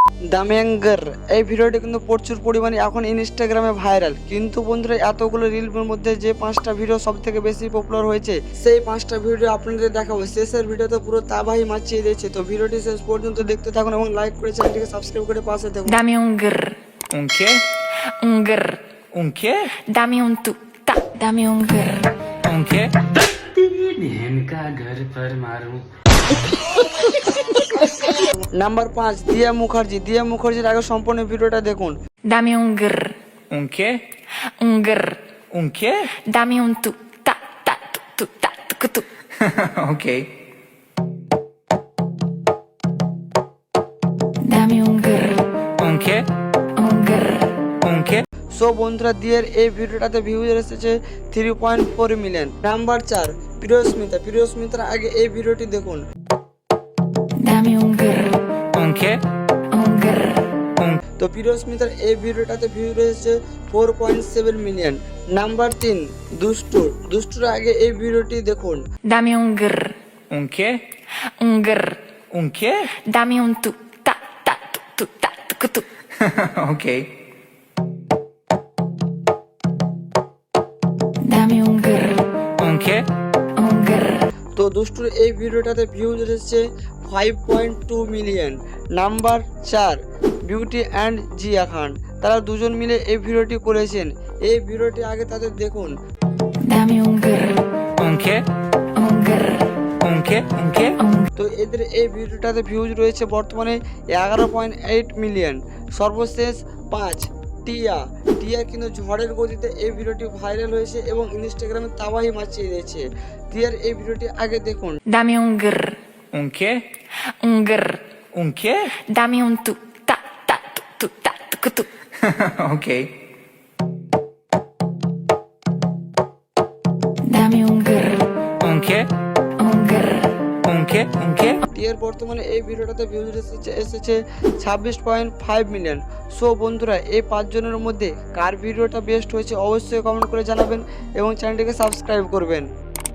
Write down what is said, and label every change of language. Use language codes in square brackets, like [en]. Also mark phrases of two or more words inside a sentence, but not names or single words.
[bn] দামেঙ্গার এই ভিডিওটি কিন্তু প্রচুর পরিমাণে এখন ইনস্টাগ্রামে ভাইরাল। কিন্তু বন্ধুরা এতগুলো রিলের মধ্যে যে 5টা ভিডিও সব থেকে বেশি পপুলার হয়েছে সেই 5টা ভিডিও আপনাদের দেখাবো। শেষের ভিডিওতে পুরো তাবাহি মাচিয়ে দিয়েছে। তো ভিডিওটি শেষ পর্যন্ত দেখতে থাকুন এবং লাইক করে চ্যানেলটিকে সাবস্ক্রাইব করে পাশে থাকুন। [es] Dame un grr, Un qué? un grr. Un qué? Dame un tu, ta, dame un grr. Un qué? [hi] तेरी बहन का घर पर मारूं। [bn] নাম্বার 5 দিয়া মুখার্জি। দিয়া মুখার্জির আগে সম্পূর্ণ ভিডিওটা দেখুন। [es] Dame un grr, Un qué? un grr. Un qué? Dame un tu, ta, tu, ta, tu. Ok. Dame un grr, Un qué? un grr. Un qué? [bn] সো বন্ধুরা দিয়ের এই ভিডিওটাতে ভিউজ এসেছে 3.4 মিলিয়ন। নাম্বার 4 প্রিয়স্মিতা। প্রিয়স্মিতার আগে এই ভিডিওটি দেখুন। [es] Dame un grr, Un qué? un grr. Un [bn] তো প্রিয়স্মিতার এই ভিডিওটাতে ভিউ রয়েছে 4.7 মিলিয়ন। নাম্বার 3 দুষ্টুর। দুষ্টুর আগে এই ভিডিওটি দেখুন। [es] Dame un grr, un qué? un grr. Un qué? Dame un tu, ta, tu, ta, tu. Ok. Dame un grr, Un qué? un grr. [bn] তো দুষ্টুর এই ভিডিওটাতে ভিউজ এসেছে 5.2 মিলিয়ন। নাম্বার 4 বিউটি অ্যান্ড জিয়া খান। তারা দুজন মিলে এই ভিডিওটি করেছেন। এই ভিডিওটি আগে তাদের দেখুন। [es] Dame un grr, Un qué? un grr. Un qué? Un qué? [bn] তো এদের এই ভিডিওটাতে ভিউজ রয়েছে বর্তমানে 11.8 মিলিয়ন। সর্বশেষ 5 টিয়া। টিয়া কিন্তু ঝড়ের গতিতে এই ভিডিওটি ভাইরাল হয়েছে এবং ইনস্টাগ্রামে তাবাহি মাচিয়ে দিয়েছে। টিয়ার এই ভিডিওটি আগে দেখুন। [es] Dame un grr, Un qué? un grr. Un qué? Dame un tu, ta, tu, ta, tu. Ok. Dame un grr, Un qué? un grr. Un qué? Un qué? [bn] টিয়ার বর্তমানে এই ভিডিওটাতে ভিউজ এসেছে 26.5 মিলিয়ন। সো বন্ধুরা এই 5 জনের মধ্যে কার ভিডিওটা বেস্ট হয়েছে অবশ্যই কমেন্ট করে জানাবেন এবং চ্যানেলটিকে সাবস্ক্রাইব করবেন।